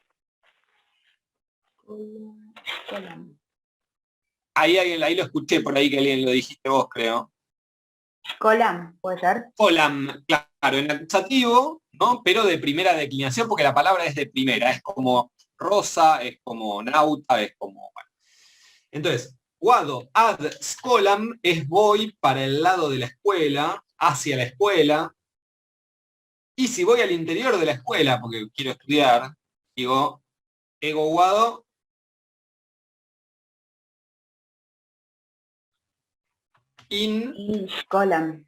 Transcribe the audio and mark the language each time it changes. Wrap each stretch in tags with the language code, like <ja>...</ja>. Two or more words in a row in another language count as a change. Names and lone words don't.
<es>Ahí lo escuché por ahí que alguien lo dijiste vos, creo. Colam, ¿puede ser? Colam, claro, en acusativo, ¿no? Pero de primera declinación porque la palabra es de primera. Es como rosa, es como nauta, es como... Bueno. Entonces,</es> <la>guado ad scolam</la> <es>es voy para el lado de la escuela, hacia la escuela. Y si voy al interior de la escuela, porque quiero estudiar, digo,</es> <la>ego guado, in. In Colam.</la>